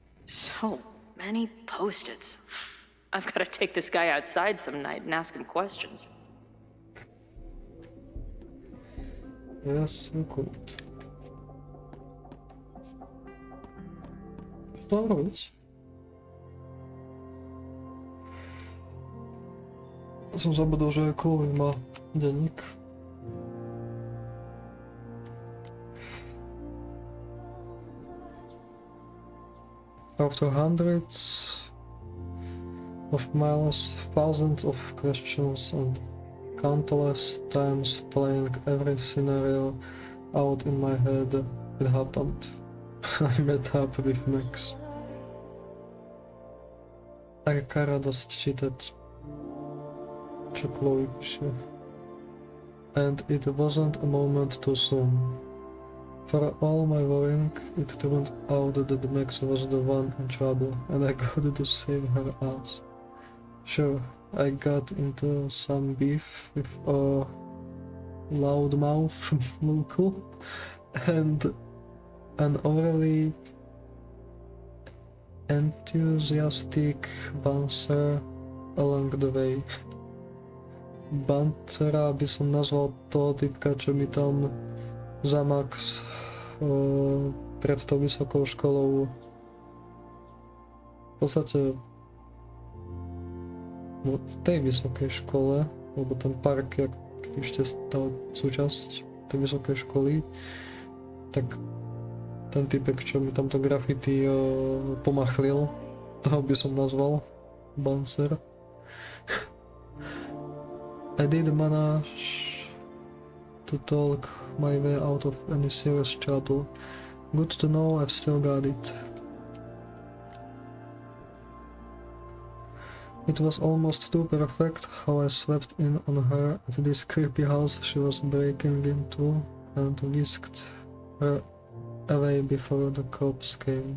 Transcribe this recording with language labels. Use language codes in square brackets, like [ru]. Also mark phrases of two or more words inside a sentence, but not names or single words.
[en] So many post-its. I've got to take this guy outside some night and ask him questions. Yes, you could. [sk] Čo robiť? Som zabudol, že Chloe má denník. [en] After hundreds of miles, thousands of questions, and countless times playing every scenario out in my head, it happened. I met up with Max. [sk] Taká radosť čítať, čo Chloe píše. [en] And it wasn't a moment too soon. For all my worrying, it turned out that Max was the one in trouble, and I got to save her ass. Sure, I got into some beef with a loudmouth local, and an overly enthusiastic bouncer along the way. [sk] Bouncera by som nazval toho typka, čo mi tam za Max pred tou vysokou školou v podstate v tej vysokej škole, lebo ten park, jak ešte stal súčasť tej vysokej školy, tak ten typek, čo mi tamto graffiti pomachlil, toho by som nazval bouncer. [en] I did manage to talk my way out of any serious trouble. Good to know I've still got it. It was almost too perfect how I swept in on her at this creepy house she was breaking into and whisked her away before the cops came.